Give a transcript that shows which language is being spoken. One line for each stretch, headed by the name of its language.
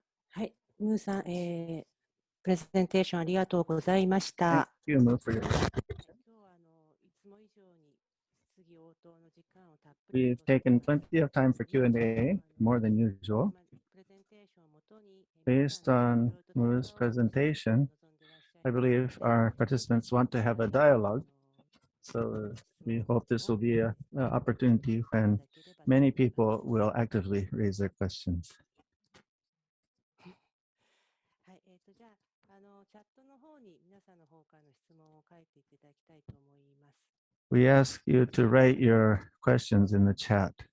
Japanese: はい、ムーさん、プレゼンテーションありがとうございまし
English: Thank
Japanese: た。
English: you, Mu, for your.
Japanese: 今日はいつも以上に質疑応答の時間をたっぷり
English: We've taken plenty of time for Q&A, more than usual.
Japanese: プレゼンテーションをもとに
English: Based on Mu's presentation, I believe our participants want to have a dialogue. So we hope this will be an opportunity when many people will actively raise their questions.
Japanese: はい、じゃあ、チャットの方に皆さんの方からの質問を書いていただきたいと思います。
English: We ask you to write your questions in the chat.